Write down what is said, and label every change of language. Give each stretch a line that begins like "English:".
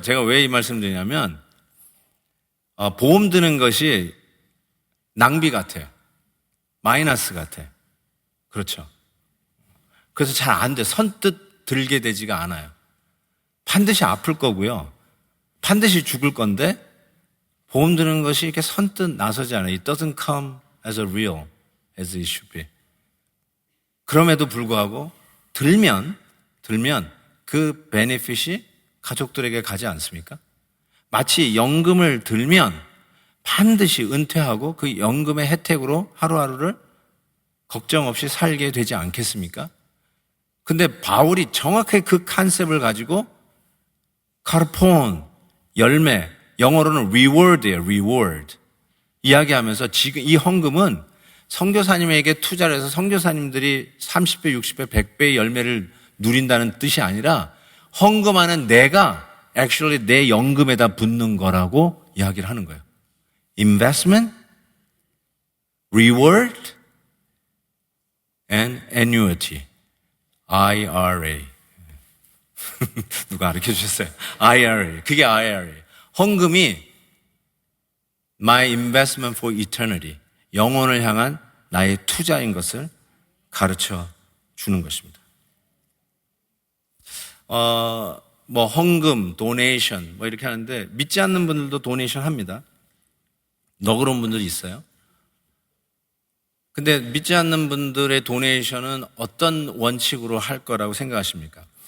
Korean: 제가 왜 이 말씀 드리냐면 보험 드는 것이 낭비 같아요. 마이너스 같아. 그렇죠. 그래서 잘 안 돼. 선뜻 들게 되지가 않아요. 반드시 아플 거고요. 반드시 죽을 건데 보험 드는 것이 이렇게 선뜻 나서지 않아요.
English: It doesn't come as a real as it should be.
Korean: 그럼에도 불구하고 들면 그 베네핏이 가족들에게 가지 않습니까? 마치 연금을 들면 반드시 은퇴하고 그 연금의 혜택으로 하루하루를 걱정 없이 살게 되지 않겠습니까? 근데 바울이 정확하게 그 컨셉을 가지고 카르폰, 열매, 영어로는 reward 예요, reward. 이야기하면서 지금 이 헌금은 선교사님에게 투자를 해서 선교사님들이 30배, 60배, 100배의 열매를 누린다는 뜻이 아니라 헌금하는 내가 actually 내 연금에다 붓는 거라고 이야기를 하는 거예요.
English: Investment, reward, and annuity.
Korean: IRA. 누가 가르쳐 주셨어요? IRA. 그게 IRA.
English: 헌금이 My investment for eternity.
Korean: 영혼을 향한 나의 투자인 것을 가르쳐 주는 것입니다. 뭐 헌금, 도네이션 뭐 이렇게 하는데 믿지 않는 분들도 도네이션 합니다. 너그러운 분들이 있어요. 근데 믿지 않는 분들의 도네이션은 어떤 원칙으로 할 거라고 생각하십니까?